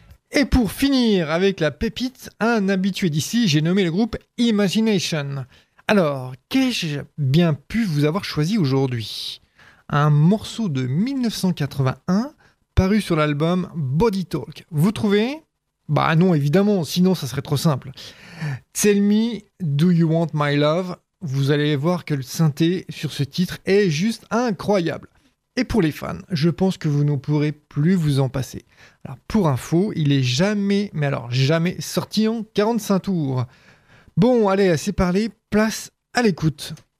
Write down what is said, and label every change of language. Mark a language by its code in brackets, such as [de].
[fr] Et pour finir avec la pépite, un habitué d'ici, j'ai nommé le groupe Imagination. Alors, qu'ai-je bien pu vous avoir choisi aujourd'hui ? Un morceau de 1981 paru sur l'album Body Talk. Vous trouvez ? Bah non, évidemment, sinon ça serait trop simple. [en] Tell me, do you want my love ? [fr] Vous allez voir que le synthé sur ce titre est juste incroyable. Et pour les fans, je pense que vous ne pourrez plus vous en passer. Alors pour info, il est jamais, mais alors jamais, sorti en 45 tours. Bon, allez, assez parlé, place à l'écoute.